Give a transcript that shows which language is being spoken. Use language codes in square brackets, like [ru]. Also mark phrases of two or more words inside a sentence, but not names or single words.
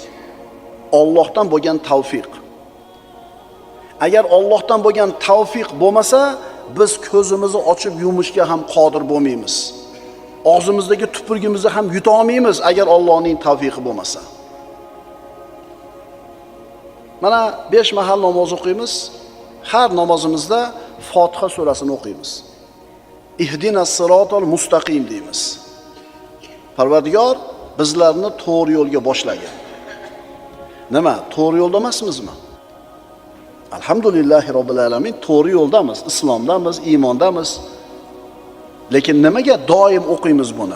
[uz] Allohdan bo'lgan tavfiq. Agar Allohdan bo'lgan tavfiq bo'lmasa, biz ko'zimizni ochib yumishga ham qodir bo'lmaymiz. Og'zimizdagi tupurgimizni ham yuta olmaymiz agar Allohning tavfiqi bo'lmasa. Mana 5 mahal namoz o'qiymiz. Har namozimizda Fotiha surasini o'qiymiz. [ar] اهدنا الصراط المستقيم deymiz. [uz] Parvardigor bizlarni to'g'ri yo'lga boshlagan. Nima? To'g'ri yo'lda emasmizmi? [ar] الحمد لله رب العالمين, [uz] to'g'ri yo'ldamiz, islomdamiz, iymondamiz. Lekin nimaga doim o'qiymiz buni?